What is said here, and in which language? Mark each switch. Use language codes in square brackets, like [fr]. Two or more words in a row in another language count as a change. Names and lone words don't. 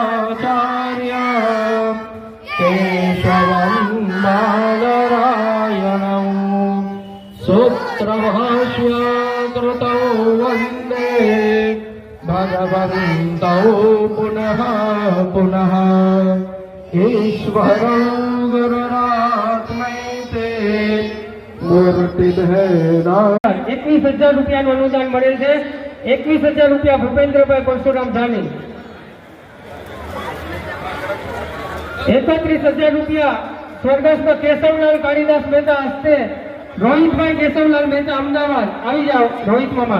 [sa] केशवं बादरायणं सूत्रभाष्यकृतौ वन्दे भगवन्तौ पुनः पुनः ईश्वरो गुरुरात्मैते मूर्तिभेदा [gu] 21,000 રૂપિયાનું અનુદાન મળેલ છે. 21,000 રૂપિયા ભૂપેન્દ્રભાઈ પરશુરામ જાની. 31,000 રૂપિયા સ્વર્ગસ્થ કેશવલાલ કાળીદાસ મહેતા હસ્તે રોહિતભાઈ કેશવલાલ મહેતા અમદાવાદ. આવી જાઓ રોહિત મામા.